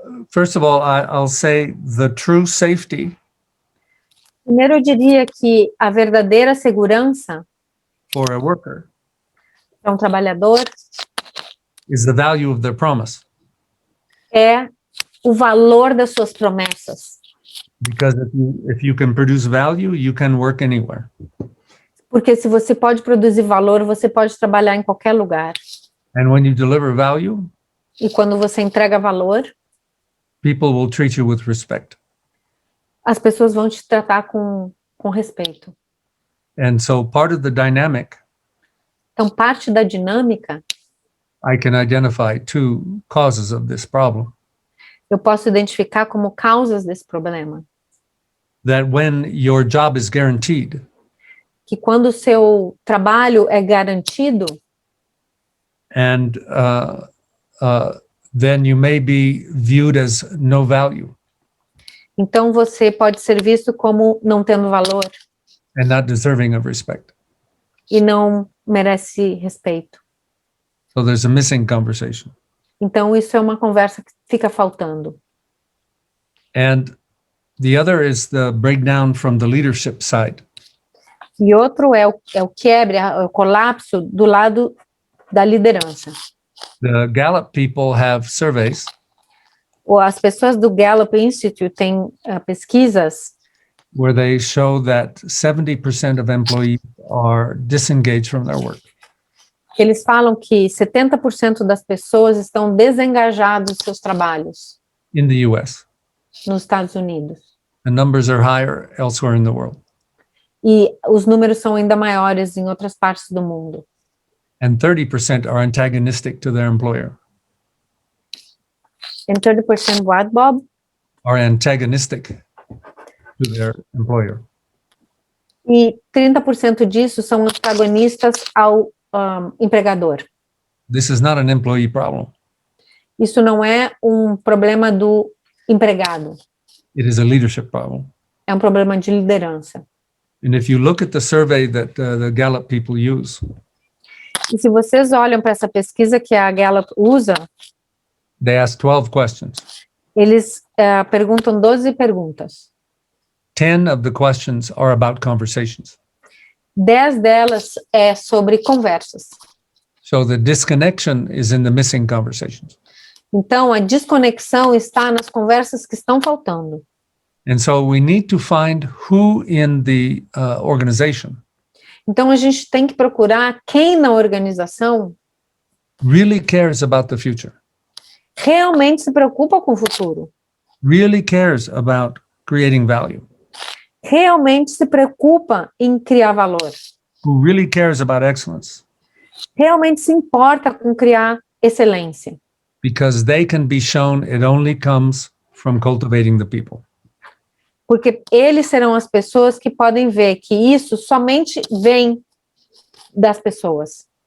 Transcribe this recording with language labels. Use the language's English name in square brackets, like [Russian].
[English] First of all, I'll say the true safety [Portuguese] Primeiro, eu diria que a verdadeira segurança [English] for a worker [Portuguese] para um trabalhador [English] is the value of their promise. [Portuguese] É o valor das suas promessas. [English] Because if you can produce value, you can work anywhere. [Portuguese] Porque se você pode produzir valor, você pode trabalhar em qualquer lugar. [English] And when you deliver value, [Portuguese] E quando você entrega valor, [English] people will treat you with respect. [Portuguese] as pessoas vão te tratar com respeito. [English] And so part of the dynamic, [Portuguese] Então, parte da dinâmica, [English] I can identify two causes of this problem. [Portuguese] eu posso identificar como causas desse problema. [English] That when your job is guaranteed, [Portuguese] Que quando o seu trabalho é garantido, [English] and then you may be viewed as no value [Portuguese] então você pode ser visto como não tendo valor [English] and not deserving of respect. [Portuguese] e não merece respeito. [English] So there's a missing conversation. [Portuguese] Então, isso é uma conversa que fica faltando. [English] And the other is the breakdown from the leadership side. [Portuguese] E outro é o quebre, o colapso do lado da liderança. [English] The Gallup people have surveys [Portuguese] As pessoas do Gallup Institute têm pesquisas [English] where they show that 70% of employees are disengaged from their work. [Portuguese] que eles falam que 70% das pessoas estão desengajados dos seus trabalhos [English] In the US. [Portuguese] nos Estados Unidos. [English] The numbers are higher elsewhere in the world. [Portuguese] E os números são ainda maiores em outras partes do mundo. [English] And 30% are antagonistic to their employer, And 30% what, Bob? are antagonistic to their employer. [Portuguese] E 30% disso são antagonistas ao empregador. [English] This is not an employee problem. [Portuguese] Isso não é um problema do empregado, [English] It is a leadership problem. [Portuguese] é um problema de liderança. [English] And if you look at the survey that the Gallup people use, [Portuguese] E se vocês olham para essa pesquisa que a Gallup usa, [English] they ask 12 questions. [Portuguese] eles perguntam 12 perguntas. [English] 10 of the questions are about conversations. [Portuguese] 10 delas é sobre conversas. [English] So the disconnection is in the missing conversations. [Portuguese] Então, a desconexão está nas conversas que estão faltando. [English] And so we need to find who in the organization [Portuguese] Então, a gente tem que procurar quem na organização [English] really cares about the future, [Portuguese] realmente se preocupa com o futuro, [English] really cares about creating value, [Portuguese] realmente se preocupa em criar valor, [English] who really cares about excellence, [Portuguese] realmente se importa com criar excelência, [English] because they can be shown it only comes from cultivating the people. [Portuguese] porque eles serão as pessoas que podem ver que isso somente vem das pessoas.